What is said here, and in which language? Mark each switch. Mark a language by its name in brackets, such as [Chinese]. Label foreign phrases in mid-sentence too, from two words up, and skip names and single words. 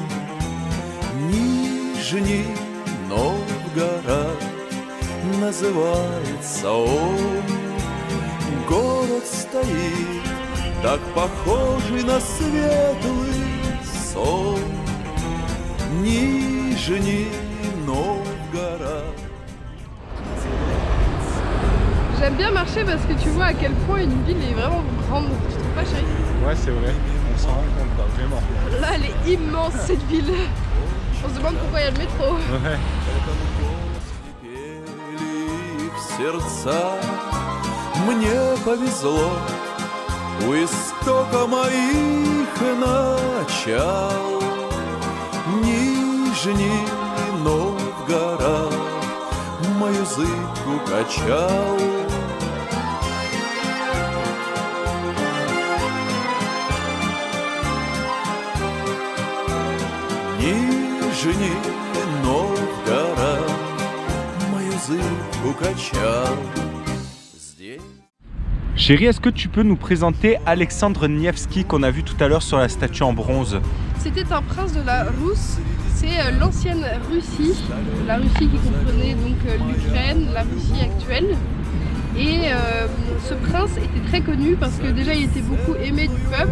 [Russian] Нижний Новгород называется он. Город стоит, так похожий на светлый сон. Нижний Новгород. [French] J'aime bien marcher parce que tu vois à quel point une ville est vraiment grande. Tu trouves pas, chérie? Ouais, c'est vrai, on s'en rend compte pas, vraiment. Là, elle est immense cette ville. On se demande pourquoi il y a le métro. Ouais. [Russian] В сердца мне повезло у истока моих начал. Нижний Новгород мою зыбку качал. Нижний Новгород мою зыбку качал. Здесь... [French] Chérie, est-ce que tu peux nous présenter Alexandre Nevski qu'on a vu tout à l'heure sur la statue en bronze? C'était un prince de la Rousse, c'est l'ancienne Russie, la Russie qui comprenait donc l'Ukraine, la Russie actuelle. Et ce prince était très connu parce que déjà il était beaucoup aimé du peuple.